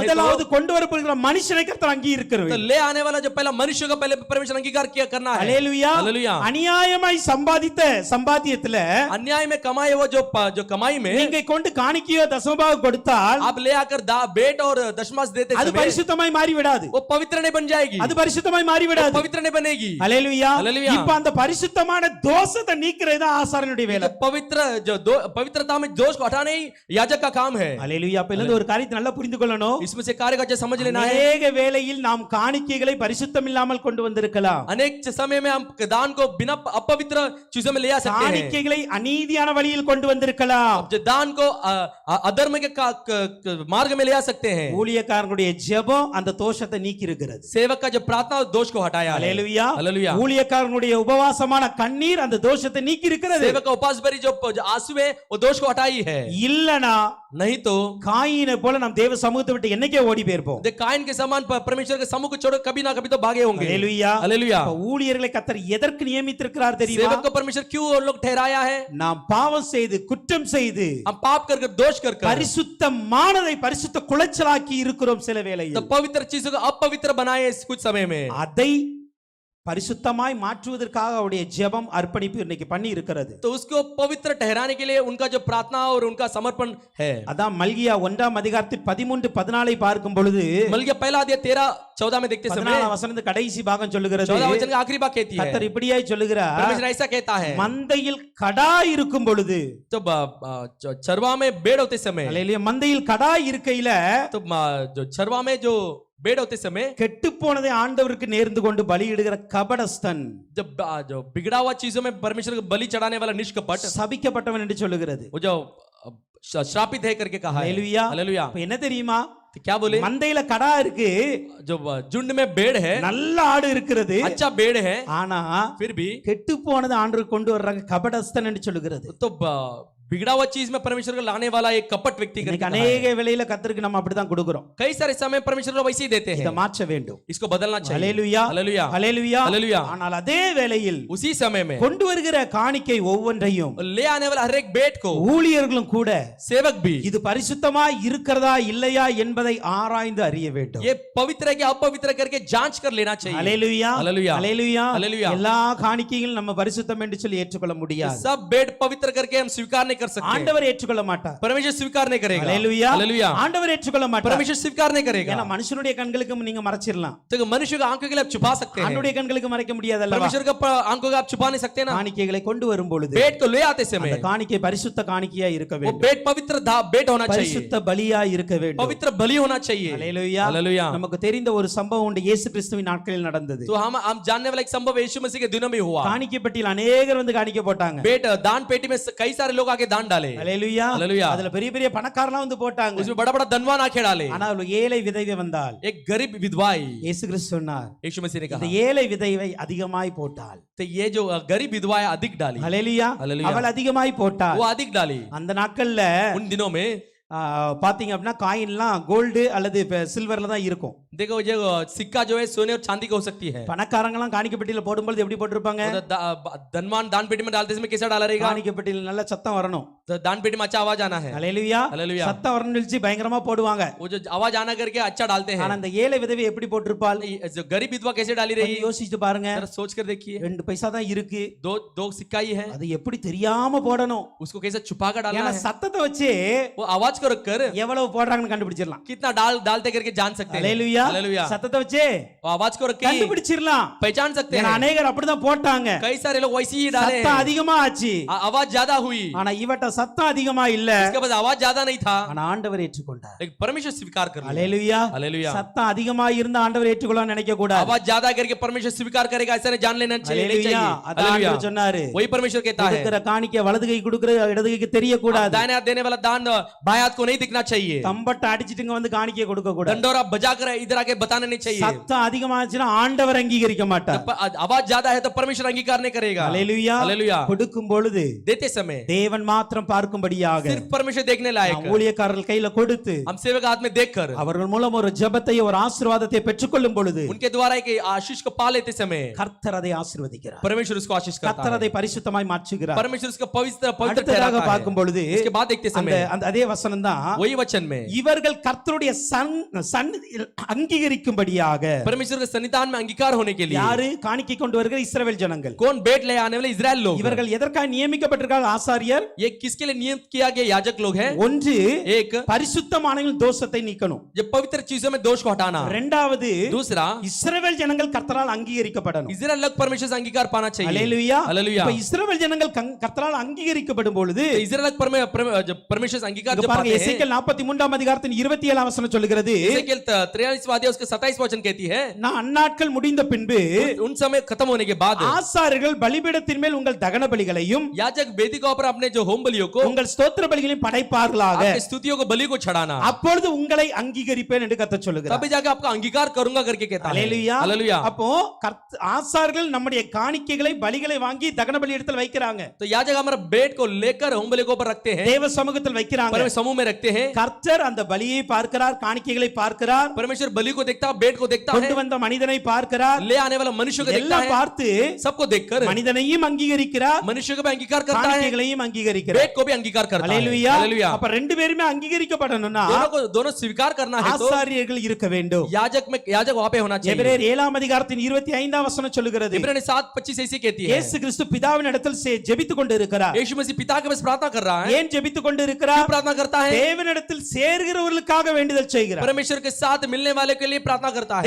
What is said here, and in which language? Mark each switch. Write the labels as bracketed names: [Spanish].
[Tamil] முதலாவது கொண்டு வரப்படுகிற மனுஷனை கர்த்தர் அங்கீகரிக்கிறார். [Hindi] तो ले आने वाला जो पहला मनुष्य का पहले परमेश्वर अंगीकार किया करना है. [Tamil] அல்லேலூயா. [Hindi] हालेलुया. [Tamil] அநியாயமாய் சம்பாதித்த சம்பாத்தியத்துல [Hindi] अन्याय में कमाए वो जो कमाई में [Tamil] நீங்க கொண்டு காணிக்கையோ தசமபாகம் கொடுத்தால் [Hindi] आप ले आकर बेट और दशमांश देते [Tamil] அது [Hindi] समय [Tamil] பரிசுத்தமாய் மாறி விடாது. [Hindi] वो पवित्र नहीं बन जाएगी. [Tamil] அது பரிசுத்தமாய் மாறி [Hindi] वो [Tamil] விடாது. [Hindi] पवित्र नहीं बनेगी. [Tamil] அல்லேலூயா. அல்லேலூயா. இப்ப அந்த பரிசுத்தமான தோஷத்தை நீக்கிறது தான் ஆசாரியனுடைய வேலை. [Hindi] जो पवित्रता में दोष को हटाना ही याजक का काम है. [Tamil] அல்லேலூயா. அப்ப இந்த ஒரு காரியத்தை நல்லா புரிந்து கொள்ளணும். [Hindi] इसमें से कार्य का अच्छा समझ लेना है. [Tamil] அநேக வேளையில் நாம் காணிக்கைகளை பரிசுத்தம் இல்லாமல் கொண்டு வந்திருக்கலாம். [Hindi] अनेक समय में हम दान को बिना अपवित्र चीजों में ले आ सकते हैं. [Tamil] காணிக்கைகளை அநீதியான வழியில் கொண்டு வந்திருக்கலாம். [Hindi] जो दान को अधर्म के मार्ग में ले आ सकते हैं. [Tamil] ஊழியக்காரனுடைய ஜெபம் அந்த தோஷத்தை நீக்கி இருக்கிறது. [Hindi] सेवक का जो प्रार्थना दोष को हटाया है. [Tamil] அல்லேலூயா. [Hindi] हालेलुया. [Tamil] ஊழியக்காரனுடைய உபவாசமான கண்ணீர் அந்த தோஷத்தை நீக்கி இருக்கிறது. [Hindi] सेवक का उपवास भरी जो आंसू है वो दोष को हटाई है. [Tamil] இல்லனா [Hindi] नहीं तो [Tamil] காயினை போல நாம் தேவ சமூகத்தை விட்டு என்னைக்கே ஓடி போயிருப்போம். [Hindi] काइन के समान परमेश्वर के समूह को छोड़ कभी ना कभी तो भागे होंगे. [Tamil] அல்லேலூயா. [Hindi] हालेलुया. [Tamil] அப்ப ஊழியர்களை கர்த்தர் எதற்கு நியமித்திருக்கிறார் தெரியுமா? [Hindi] सेवक को परमेश्वर क्यों और लोग ठहराया है? [Tamil] நாம் பாவம் செய்து குற்றம் செய்து [Hindi] हम पाप कर दोष कर [Tamil] பரிசுத்தமானதை பரிசுத்த குலைச்சலாக்கி இருக்கிறோம் சில [Hindi] तो [Tamil] வேளையில். [Hindi] पवित्र चीजों को अपवित्र बनाए कुछ समय में. [Tamil] அதை பரிசுத்தமாய் மாற்றுவதற்காக அவருடைய ஜெபம் அர்ப்பணிப்பு இன்னைக்கு பண்ணி இருக்கிறது. [Hindi] तो उसको पवित्र ठहराने के लिए उनका जो प्रार्थना और उनका समर्पण है. [Tamil] அதான் மல்கியா 1ஆம் அதிகாரத்தில் 13-14 பார்க்கும் பொழுது [Hindi] मलकिया पहला अध्याय 13-14 में देखते समय [Tamil] 14ஆம் வசனத்து கடைசி பாகம் சொல்லுகிறது. [Hindi] 14 वचन का आखिरी भाग कहती है. [Tamil] கர்த்தர் இப்படியாய் சொல்லுகிறார், [Hindi] परमेश्वर ऐसा कहता है. [Tamil] மந்தையில் கடா இருக்கும் பொழுது, [Hindi] तो चरवा में भेड़ होते समय, [Tamil] அல்லேலூயா, மந்தையில் கடா இருக்கையில [Hindi] तो जो चरवा में जो बेड होते समय [Tamil] கெட்டு போனதை ஆண்டவருக்கு நேர்ந்து கொண்டு பலியிடுகிற கபடஸ்தன் [Hindi] जब जो बिगड़ा हुआ चीजों में परमेश्वर को बलि चढ़ाने वाला निष्कपट [Tamil] சபிக்கப்பட்டவன் என்று சொல்லுகிறது. [Hindi] वो जो श्रापित है करके कहा है। [Tamil] ஹalleluya. [Hindi] हालेलुया। [Tamil] இப்ப என்ன தெரியுமா? [Hindi] तो क्या बोले? [Tamil] மந்தையில கடா இருக்கு, [Hindi] जो झुंड में बेड़ है, [Tamil] நல்ல ஆடு இருக்கிறது, [Hindi] अच्छा बेड़ है, [Tamil] ஆனா [Hindi] फिर भी [Tamil] கெட்டு போனது ஆண்டவருக்கு கொண்டு வர்றாங்க கபடஸ்தன் என்று சொல்லுகிறது. [Hindi] तो बिगड़ा हुआ चीज में परमेश्वर को लाने वाला एक कपट व्यक्ति करके [Tamil] இன்னைக்கு [Hindi] कहा है। [Tamil] अनेக வேளையில கர்த்தருக்கு நம்ம அப்படிதான் கொடுக்கிறோம். [Hindi] कई सारे समय परमेश्वर को वैसे ही देते [Tamil] இத [Hindi] हैं, [Tamil] மாற்ற வேண்டும். [Hindi] इसको बदलना चाहिए। [Tamil] ஹalleluya. [Hindi] हालेलुया। [Tamil] ஹalleluya. [Hindi] हालेलुया। [Tamil] ஆனால் அதே வேளையில் [Hindi] उसी समय में [Tamil] கொண்டு வருகிற காணிக்கை ஒவ்வொன்றையும் [Hindi] ले आने वाला हर एक बेट को [Tamil] ஊழியர்களும் கூட [Hindi] सेवक भी [Tamil] இது பரிசுத்தமாய் இருக்கிறதா இல்லையா என்பதை ஆராய்ந்து அறிய வேண்டும். [Hindi] ये पवित्र है कि अपवित्र करके जांच कर लेना चाहिए। [Tamil] ஹalleluya. [Hindi] हालेलुया। [Tamil] ஹalleluya. [Hindi] हालेलुया। [Tamil] எல்லா காணிக்கைகளும் நம்ம பரிசுத்தம் என்று சொல்லி ஏற்றுக்கொள்ள முடியாது. [Hindi] सब बेट पवित्र करके हम स्वीकार नहीं कर सकते। [Tamil] ஆண்டவர் ஏற்றுக்கொள்ள மாட்டார். [Hindi] परमेश्वर स्वीकार नहीं करेगा। [Tamil] ஹalleluya. [Hindi] हालेलुया। [Tamil] ஆண்டவர் ஏற்றுக்கொள்ள மாட்டார். [Hindi] परमेश्वर स्वीकार नहीं करेगा। [Tamil] ஏன்னா மனுஷனுடைய கண்களுக்கு நீங்க மறைச்சிரலாம். [Hindi] तो मनुष्य का आंखों के लिए आप छुपा सकते हैं, [Tamil] ஆண்டவருடைய கண்களுக்கு மறைக்க முடியாது அல்லவா? [Hindi] परमेश्वर का आंखों को आप छुपा नहीं सकते ना। [Tamil] காணிக்கைகளை கொண்டு வரும் பொழுது [Hindi] बेट को ले आते समय [Tamil] அந்த காணிக்கை பரிசுத்த காணிக்கையா இருக்க [Hindi] वो [Tamil] வேண்டும். [Hindi] बेट पवित्र बेट होना चाहिए, [Tamil] பரிசுத்த பலியா இருக்க வேண்டும். [Hindi] पवित्र बलि होना चाहिए। [Tamil] ஹalleluya. [Hindi] हालेलुया। [Tamil] நமக்கு தெரிந்த ஒரு சம்பவம் உண்டு, இயேசு கிறிஸ்துவின் நாட்களில் நடந்தது. [Hindi] तो हम जानने वाला एक संभव यीशु मसीह के दिनों में हुआ। [Tamil] காணிக்கை பெட்டியில் அநேகர் வந்து காணிக்கை போட்டாங்க. [Hindi] बेट दान पेटी में कई सारे लोग आके दान डाले। [Tamil] ஹalleluya. [Hindi] हालेलुया। [Tamil] அதுல பெரிய பெரிய பணக்காரலாம் வந்து போட்டாங்க. [Hindi] उसमें बड़ा बड़ा धनवान आके डाले। [Tamil] ஆனா ஒரு ஏழை விதவை வந்தாள். [Hindi] एक गरीब विधवा आई, [Tamil] இயேசு கிறிஸ்து சொன்னார், [Hindi] यीशु मसीह ने [Tamil] இந்த [Hindi] कहा [Tamil] ஏழை விதவை அதிகமாய் போட்டாள். [Hindi] तो ये जो गरीब विधवा है अधिक डाली। [Tamil] ஹalleluya. ஹalleluya. அவள் அதிகமாய் போட்டாள். [Hindi] वो अधिक डाली। [Tamil] அந்த நாட்கள்ல [Hindi] उन दिनों में [Tamil] பாத்தீங்க அப்படின்னா காயின்லாம் கோல்டு அல்லது சில்வர்ல தான் இருக்கும். [Hindi] देखो ये सिक्का जो है सोने और चांदी का हो सकती है। [Tamil] பணக்காரங்க எல்லாம் காணிக்கை பெட்டியில போடும்போது எப்படி போட்டிருப்பாங்க? [Hindi] धनवान दान पेटी में डालते समय कैसा डाला रहेगा? [Tamil] காணிக்கை பெட்டியில நல்ல சத்தம் வரணும். [Hindi] तो दान पेटी में अच्छा आवाज आना है। [Tamil] ஹalleluya. [Hindi] हालेलुया। [Tamil] சத்தம் வரணும்னு சொல்லி பயங்கரமா போடுவாங்க. [Hindi] वो जो आवाज आना करके अच्छा डालते हैं। [Tamil] ஆனா அந்த ஏழை விதவை எப்படி போட்டிருப்பாள்? [Hindi] जो गरीब विधवा कैसे डाली रही? [Tamil] கொஞ்சம் யோசிச்சு பாருங்க. [Hindi] जरा सोच कर देखिए, [Tamil] 2 பைசா தான் இருக்கு. [Hindi] दो सिक्का ही है, [Tamil] அது எப்படி தெரியாம போடணும்? [Hindi] उसको कैसे छुपा कर डालना [Tamil] ஏன்னா [Hindi] है? [Tamil] சத்தத்தை வச்சு [Hindi] वो आवाज को रखकर [Tamil] எவ்வளவு போடுறாங்கன்னு கண்டுபிடிச்சிடலாம். [Hindi] कितना डालते करके जान सकते हैं। [Tamil] ஹalleluya. [Hindi] हालेलुया। [Tamil] சத்தத்தை வச்சு [Hindi] वो आवाज को रख के [Tamil] கண்டுபிடிச்சிடலாம். [Hindi] पहचान सकते [Tamil] ஏன்னா [Hindi] हैं। [Tamil] அநேகர் அப்படிதான் போட்டாங்க. [Hindi] कई सारे लोग वैसे ही डाले [Tamil] சத்தம் [Hindi] हैं। [Tamil] அதிகமா ஆச்சு. [Hindi] आवाज ज्यादा हुई, [Tamil] ஆனா இவட்ட சத்தம் அதிகமா இல்ல. [Hindi] इसके बाद आवाज ज्यादा नहीं था, [Tamil] ஆனா ஆண்டவர் ஏற்றுக்கொண்டார். [Hindi] लेकिन परमेश्वर स्वीकार कर लिया। [Tamil] ஹalleluya. [Hindi] हालेलुया। [Tamil] சத்தம் அதிகமா இருந்த ஆண்டவர் ஏற்றுக்கொள்ளணும்னு நினைக்க கூடாது. [Hindi] आवाज ज्यादा करके परमेश्वर स्वीकार करेगा ऐसा नहीं जान लेना चाहिए, नहीं [Tamil] ஹalleluya. [Hindi] चाहिए। [Tamil] அதான் [Hindi] हालेलुया। [Tamil] ஆண்டவர் சொன்னாரு, [Hindi] वही परमेश्वर कहता है, [Tamil] கொடுக்கிற காணிக்கை வலது கை கொடுக்கிற இடது கைக்கு தெரியக்கூடாது. [Hindi] दाहिने हाथ देने वाला दान बाएं हाथ को नहीं दिखना चाहिए। [Tamil] தம்பட்ட அடிச்சிட்டுங்க வந்து காணிக்கை கொடுக்க கூடாது. [Hindi] डंडोरा बजाकर इधर आके बताने नहीं चाहिए। [Tamil] சத்தம் அதிகமாச்சுன்னா ஆண்டவர் அங்கீகரிக்க மாட்டார். [Hindi] आवाज ज्यादा है तो परमेश्वर अंगीकार नहीं करेगा। [Tamil] ஹalleluya. [Hindi] हालेलुया। [Tamil] கொடுக்கும் பொழுது [Hindi] देते समय [Tamil] தேவன் மாத்திரம் பார்க்கும்படியாக [Hindi] सिर्फ परमेश्वर देखने लायक, [Tamil] நாம் ஊழியக்காரர்கள் கையில கொடுத்து [Hindi] हम सेवक हाथ में देखकर [Tamil] அவர்கள் மூலம் ஒரு ஜெபத்தை ஒரு ஆசீர்வாதத்தை பெற்றுக்கொள்ளும் பொழுது [Hindi] उनके द्वारा एक आशीष को पा लेते समय [Tamil] கர்த்தர் அதை ஆசீர்வதிக்கிறார். [Hindi] परमेश्वर उसको आशीष करता [Tamil] கர்த்தர் [Hindi] है। [Tamil] அதை பரிசுத்தமாய் மாற்றுகிறார். [Hindi] परमेश्वर उसको पवित्र [Tamil] அடுத்ததாக [Hindi] ठहराता है। [Tamil] பார்க்கும் பொழுது [Hindi] इसके बाद देखते [Tamil] அந்த [Hindi] समय [Tamil] அந்த அதே வசனம் தான், [Hindi] वही वचन में [Tamil] இவர்கள் கர்த்தருடைய சந்நிதியில் அங்கீகரிக்கும்படியாக. [Hindi] परमेश्वर के सन्निधान में अंगीकार होने के लिए [Tamil] யாரு காணிக்கை கொண்டு வருகிற இஸ்ரவேல் ஜனங்கள். [Hindi] कौन बेट ले आने वाले इजराइल लोग? [Tamil] இவர்கள் எதற்காக நியமிக்கப்பட்டிருக்காங்க? ஆசாரியர். [Hindi] ये किसके लिए नियम किया गया याजक लोग हैं? [Tamil] ஒன்று [Hindi] एक [Tamil] பரிசுத்தமானவர்கள் தோஷத்தை நீக்கணும். [Hindi] ये पवित्र चीजों में दोष को हटाना। [Tamil] இரண்டாவது [Hindi] दूसरा [Tamil] இஸ்ரவேல் ஜனங்கள் கர்த்தரால் அங்கீகரிக்கப்படணும். [Hindi] इजराइल लोग परमेश्वर से अंगीकार पाना चाहिए। [Tamil] ஹalleluya. [Hindi] हालेलुया। [Tamil] இப்ப இஸ்ரவேல் ஜனங்கள் கர்த்தரால் அங்கீகரிக்கப்படும் பொழுது [Hindi] इजराइल लोग परमेश्वर से अंगीकार [Tamil] இங்க [Hindi] जब [Tamil] பாருங்க, [Hindi] पाते हैं, [Tamil] எசேக்கியேல் 43ஆம் அதிகாரத்தின் 27ஆம் வசனம் சொல்லுகிறது, [Hindi] एसेकियेल 43वां अध्याय उसके 27वां वचन कहती है, [Tamil] நான் அந்நாட்கள் முடிந்த பின்பு [Hindi] उन समय खत्म होने के बाद [Tamil] ஆசாரியர்கள் பலிபீடத்தின் மேல் உங்கள் தகன பலிகளையும் [Hindi] याजक वेदी के ऊपर अपने जो होम बलियों को, [Tamil] உங்கள் ஸ்தோத்திர பலிகளையும் படைப்பார்களாக, [Hindi] आपके स्तुतियों को बलि को चढ़ाना, [Tamil] அப்பொழுது உங்களை அங்கீகரிப்பேன் என்று கர்த்தர் சொல்லுகிறார். [Hindi] तभी जाके आपका अंगीकार करूंगा करके कहता है। [Tamil] ஹalleluya. [Hindi] हालेलुया। [Tamil] அப்போ ஆசாரியர்கள் நம்முடைய காணிக்கைகளை பலிகளை வாங்கி தகன பலி இடத்தில் வைக்கிறாங்க. [Hindi] तो याजक हमारा बेट को लेकर होम बलि के ऊपर रखते हैं, [Tamil] தேவ சமூகத்தில் வைக்கிறாங்க. [Hindi] परमेश्वर समूह में रखते हैं। [Tamil] கர்த்தர் அந்த பலியை பார்க்கிறார், காணிக்கைகளை பார்க்கிறார், [Hindi] परमेश्वर बलि को देखता है, बेट को देखता [Tamil] கொண்டு [Hindi] है, [Tamil] வந்த மனிதனை பார்க்கிறார், [Hindi] ले आने वाला मनुष्य को देखता [Tamil] எல்லாம் [Hindi] है, [Tamil] பார்த்து [Hindi] सबको देखकर [Tamil] மனிதனையும் அங்கீகரிக்கிறார், [Hindi] मनुष्य को भी अंगीकार करता है, [Tamil] காணிக்கைகளையும் அங்கீகரிக்கிறார். [Hindi] बेट को भी अंगीकार करता है। [Tamil] ஹalleluya. [Hindi] हालेलुया। [Tamil] அப்ப ரெண்டு பேருமே அங்கீகரிக்கப்படணும்னா [Hindi] दोनों स्वीकार करना है तो [Tamil] ஆசாரியர்கள் இருக்க வேண்டும். [Hindi] याजक वहां पे होना चाहिए। [Tamil] எபிரேயர் 7ஆம் அதிகாரத்தின் 25ஆம் வசனம் சொல்லுகிறது, [Hindi] इब्रानी 7:25 ऐसी कहती है, [Tamil] இயேசு கிறிஸ்து பிதாவின் இடத்தில் ஜெபித்துக் கொண்டு இருக்கிறார். [Hindi] यीशु मसीह पिता के पास प्रार्थना कर रहा है। [Tamil] ஏன் ஜெபித்துக் கொண்டு இருக்கிறார்? [Hindi] क्यों प्रार्थना करता है? है? [Tamil] தேவனிடத்தில் சேர்கிறவர்களுக்காக வேண்டுதல் செய்கிறார். [Hindi] परमेश्वर के साथ मिलने वाले के लिए प्रार्थना करता है।